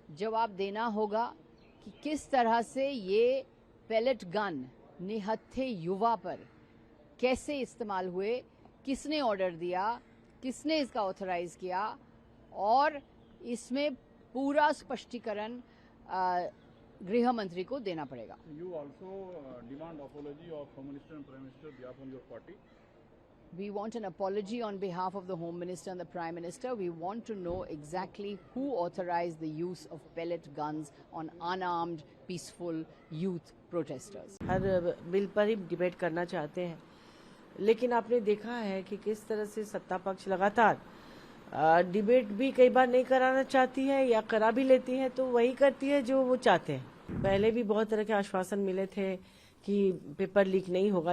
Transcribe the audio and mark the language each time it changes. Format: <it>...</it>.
<hi>जवाब देना होगा कि किस तरह से ये पेलेट गन निहत्थे युवा पर कैसे इस्तेमाल हुए, किसने ऑर्डर दिया, किसने इसका ऑथराइज किया, और इसमें पूरा स्पष्टीकरण गृह मंत्री को देना पड़ेगा।</hi> <en>You also demand apology of Home Minister and Prime Minister on behalf of your party. We want an apology on behalf of the Home Minister and the Prime Minister. We want to know exactly who authorized the use of pellet guns on unarmed, peaceful youth protesters.</en> <hi>हर bill पर ही debate करना चाहते हैं, लेकिन आपने देखा है कि किस तरह से सत्ता पक्ष लगातार डिबेट भी कई बार नहीं कराना चाहती है या करा भी लेती है तो वही करती है जो वो चाहते हैं। पहले भी बहुत तरह के आश्वासन मिले थे कि पेपर लीक नहीं होगा।</hi>